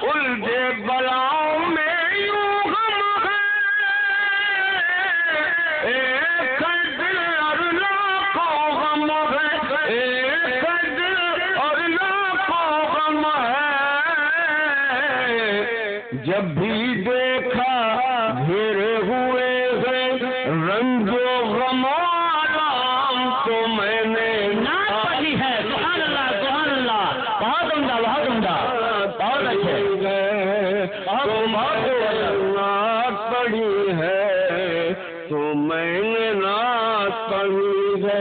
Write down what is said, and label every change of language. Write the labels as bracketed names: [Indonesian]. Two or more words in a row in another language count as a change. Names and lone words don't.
[Urdu] الجھے بلاؤں میں یوں غم ہے ایک دل اور لاکھوں غم ہے ایک دل اور لاکھوں غم ہے. جب بھی دیکھا گھیرے ہوئے رنج و غم و آرام تو میں نے نعت پڑھی ہے. [Arabic] سبحان اللہ سبحان اللہ. [Urdu] بہت عمدہ بہت عمدہ. بہت اچھے. نعت پڑھی ہے تو میں نے نعت پڑھی ہے.